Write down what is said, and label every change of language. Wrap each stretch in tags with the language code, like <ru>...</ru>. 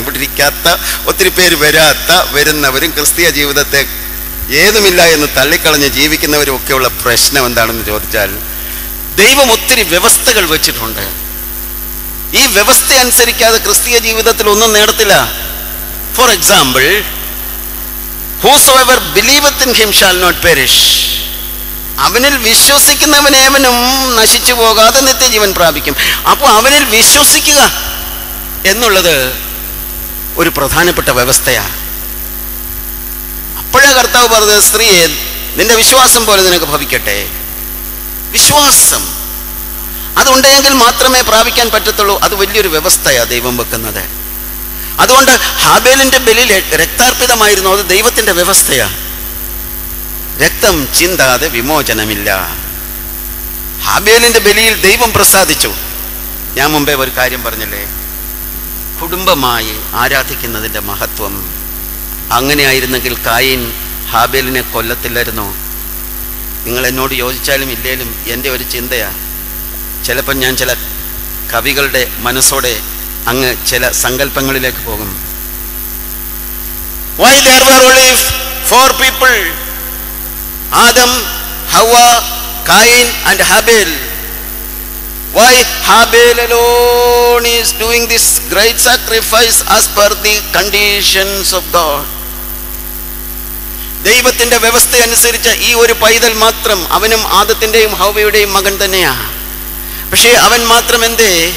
<ml>ഇവിടെ ഇരിക്കാത്ത ഒത്തിരി പേര് വരുന്നവരും ക്രിസ്തീയ ജീവിതത്തെ ഏതുമില്ല എന്ന് തള്ളിക്കളഞ്ഞ് ജീവിക്കുന്നവരും ഒക്കെയുള്ള പ്രശ്നം എന്താണെന്ന് ചോദിച്ചാൽ, ദൈവം ഒത്തിരി വ്യവസ്ഥകൾ വെച്ചിട്ടുണ്ട്. ഈ വ്യവസ്ഥ അനുസരിക്കാതെ ക്രിസ്തീയ ജീവിതത്തിൽ ഒന്നും നേടത്തില്ല.</ml> <en>For example, whosoever believeth in him shall not perish.</en> <ml>അവനിൽ വിശ്വസിക്കുന്നവനേവനും നശിച്ചു പോകാതെ നിത്യജീവൻ പ്രാപിക്കും. അപ്പോൾ അവനിൽ വിശ്വസിക്കുക എന്നുള്ളത് ഒരു പ്രധാനപ്പെട്ട വ്യവസ്ഥയാണ്. അപ്പോഴാ കർത്താവ് പറഞ്ഞത്, സ്ത്രീയെ നിന്റെ വിശ്വാസം പോലെ നിനക്ക് ഭവിക്കട്ടെ. വിശ്വാസം അതുണ്ടെങ്കിൽ മാത്രമേ പ്രാപിക്കാൻ പറ്റത്തുള്ളൂ. അത് വലിയൊരു വ്യവസ്ഥയാണ് ദൈവം വെക്കുന്നത്. അതുകൊണ്ട് ഹാബേലിന്റെ ബലിയിൽ രക്താർപ്പിതമായിരുന്നു, അത് ദൈവത്തിന്റെ വ്യവസ്ഥയാണ്. രക്തം ചിന്താതെ വിമോചനമില്ല. ഹാബേലിന്റെ ബലിയിൽ ദൈവം പ്രസാദിച്ചു. ഞാൻ മുമ്പേ ഒരു കാര്യം പറഞ്ഞല്ലേ, കുടുംബമായി ആരാധിക്കുന്നതിൻ്റെ മഹത്വം. അങ്ങനെയായിരുന്നെങ്കിൽ കായീൻ ഹാബേലിനെ കൊല്ലത്തില്ലായിരുന്നോ? നിങ്ങൾ എന്നോട് യോജിച്ചാലും ഇല്ലേലും എൻ്റെ ഒരു ചിന്തയാണ്. ചിലപ്പോൾ ഞാൻ ചില കവികളുടെ മനസ്സോടെ അങ്ങ് ചില സങ്കല്പങ്ങളിലേക്ക് പോകും.</ml> <en>Why there were only 4 people? Adam, Hawa, Cain and Habel. Why Habel alone is doing this great sacrifice as per the conditions of God?</en> <ml>ദൈവത്തിന്റെ വ്യവസ്ഥ അനുസരിച്ച ഈ ഒരു പൈതൽ മാത്രം, അവനും ആദത്തിന്റെയും ഹവ്വയുടെയും മകൻ തന്നെയാണ്. പക്ഷേ അവൻ മാത്രം എന്തേ?</ml>